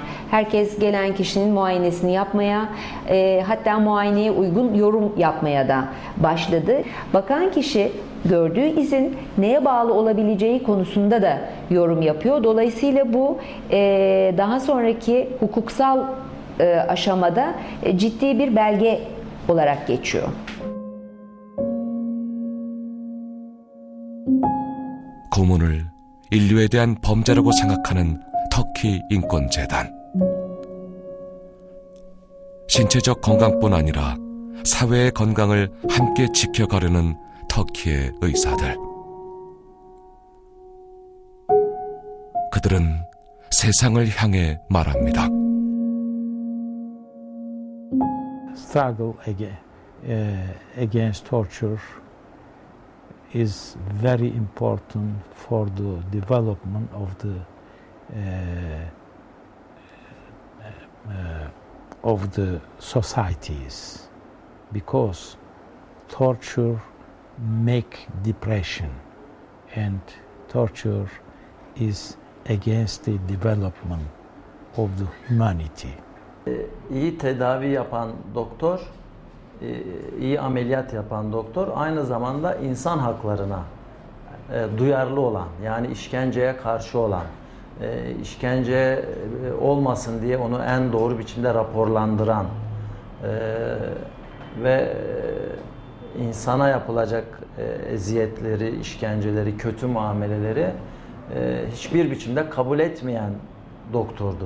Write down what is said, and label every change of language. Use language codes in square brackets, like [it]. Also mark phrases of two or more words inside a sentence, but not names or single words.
[tr] Herkes gelen kişinin muayenesini yapmaya, hatta muayeneye uygun yorum yapmaya da başladı. Bakan kişi gördüğü izin neye bağlı olabileceği konusunda da yorum yapıyor. Dolayısıyla bu daha sonraki hukuksal aşamada ciddi bir belge olarak geçiyor. [ko] 고문을 인류에 대한 범죄라고 생각하는 터키 인권재단. 신체적 건강뿐 아니라 사회의 건강을 함께 지켜가려는 터키의 의사들. 그들은 세상을 향해 말합니다. [en] Struggle against torture is very important for the development of the societies, because torture make depression, and torture is against the development of the humanity. [tr] İyi tedavi yapan doktor, iyi ameliyat yapan doktor aynı zamanda insan haklarına duyarlı olan, yani işkenceye karşı olan, işkence olmasın diye onu en doğru biçimde raporlandıran ve insana yapılacak eziyetleri, işkenceleri, kötü muameleleri hiçbir biçimde kabul etmeyen doktordur.